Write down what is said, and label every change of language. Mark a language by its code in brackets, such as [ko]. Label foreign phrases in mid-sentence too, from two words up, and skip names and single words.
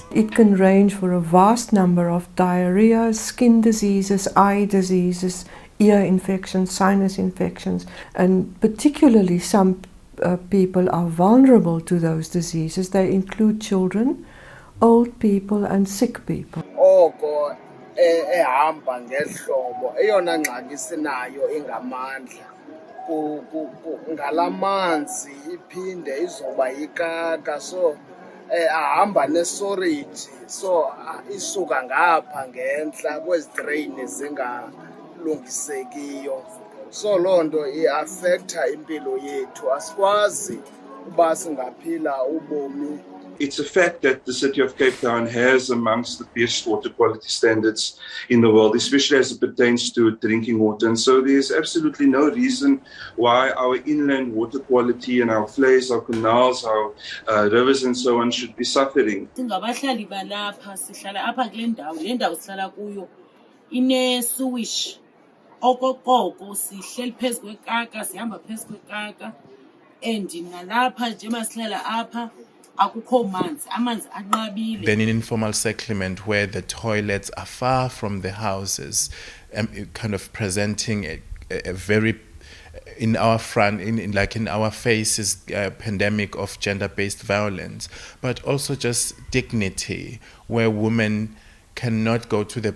[en] It can range for a vast number of diarrhea, skin diseases, eye diseases, ear infections, sinus infections, and particularly some people are vulnerable to those diseases. They include children, old people and sick people. [xh] Ehamba ngehlobo eyona ngxaki sinayo ingamandla ngalamanzi iphinde izoba yikaka, so ahamba nesorage, so isuka ngapha ngentla kwezi drain zingalungisekiyo, so loo nto iaffecta impilo yethu, asikwazi uba singaphila ubomi. [en] It's a fact that the city of Cape Town has amongst the best water quality standards in the world, especially as it pertains to drinking water. And so there's absolutely no reason why our inland water quality and our flays, our canals, our rivers and so on should be suffering. [xh] Singabahlali balapha sihlala apha kule ndawo sihlala kuyo ine sewage okokoko sihleli phezu kwekaka, sihamba phezu kwekaka, and nalapha nje masihlala apha [en] then in informal settlement where the toilets are far from the houses, kind of presenting a very in our front, in our faces, pandemic of gender-based violence, but also just dignity, where women cannot go to the